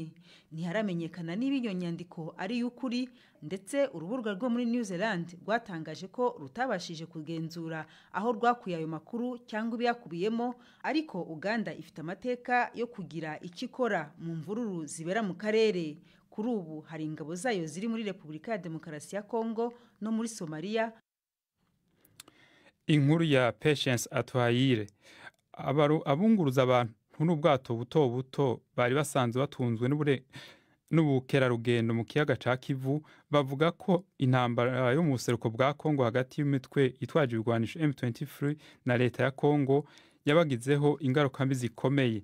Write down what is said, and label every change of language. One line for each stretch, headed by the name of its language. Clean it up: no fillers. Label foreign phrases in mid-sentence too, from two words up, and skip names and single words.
Kinyarwanda: Ntiharamenyekana niba iyo nyandiko ari y'ukuri ndetse urubuga rwo muri New Zealand rwatangaje ko rutabashije kugenzura aho rwakuye ayo makuru cyangwa ibyakubiyemo, ariko Uganda ifite amateka yo kugira ikikora mu mvururu zibera mu karere. Kuri ubu hari ingabo zayo ziri muri Repubulika ya Demokarasi ya Congo no muri Somalia. Inkuru ya Patience Atuhayire.
Rundi: Abunguruza abantu n'ubwato buto buto bari basanzwe batunzwe n'ubukerarugendo mu kiyaga ca Kivu bavuga ko intambara yo mu buseruko bwa Congo hagati y'imitwe itwaje ibigwanisho M23 na leta ya Congo yabagizeho ingaruka mbi zikomeye.